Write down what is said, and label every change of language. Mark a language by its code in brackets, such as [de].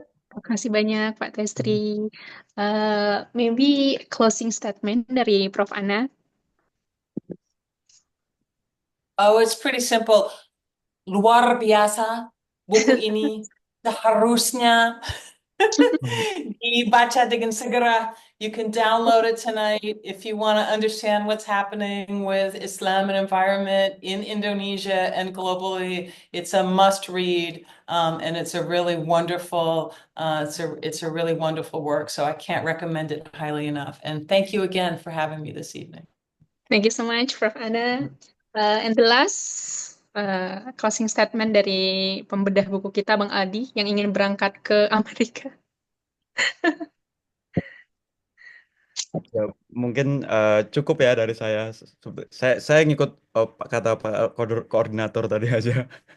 [id] Terima kasih banyak Pak Testri. [en] Maybe closing statement [id] dari Prof. Ana. [en] Oh, it's pretty simple. [id] Luar biasa buku ini seharusnya dibaca dengan segera. [en] You can download it tonight if you want to understand what's happening with Islam and environment in Indonesia and globally. It's a must read, and it's a really wonderful. It's a really wonderful work. So I can't recommend it highly enough. And thank you again for having me this evening. Thank you so much, Prof. Ana. And the last closing statement [id] dari pembedah buku kita, Bang Adi, yang ingin berangkat ke Amerika. Ya, mungkin cukup ya dari saya. Saya ngikut kata Pak koordinator tadi aja.